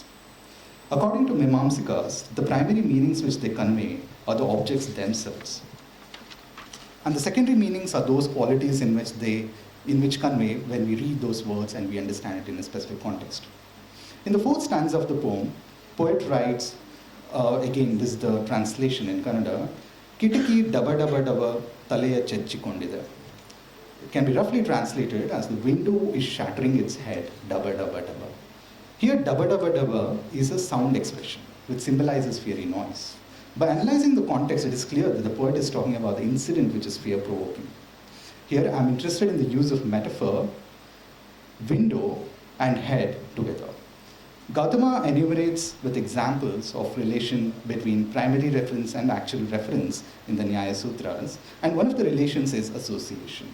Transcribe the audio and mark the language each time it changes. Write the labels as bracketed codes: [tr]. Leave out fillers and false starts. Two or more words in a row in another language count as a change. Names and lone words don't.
[en] According to Mimamsikas, the primary meanings which they convey are the objects themselves. And the secondary meanings are those qualities in which convey when we read those words and we understand it in a specific context. In the fourth stanza of the poem, poet writes, again this is the translation in Kannada, [kn] ಕಿಟಕಿ ಡಬ ಡಬ ಡಬ ತಲೆಯ ಚಚ್ಚಿಕೊಂಡಿದೆ. [en] It can be roughly translated as the window is shattering its head, [kn] ಡಬ ಡಬ ಡಬ. [en] Here [kn] ಡಬ ಡಬ ಡಬ [en] is a sound expression which symbolizes fiery noise. By analyzing the context, it is clear that the poet is talking about the incident which is fear-provoking. Here I'm interested in the use of metaphor, window and head together. Gautama enumerates with examples of relation between primary reference and actual reference in the Nyaya Sutras, and one of the relations is association.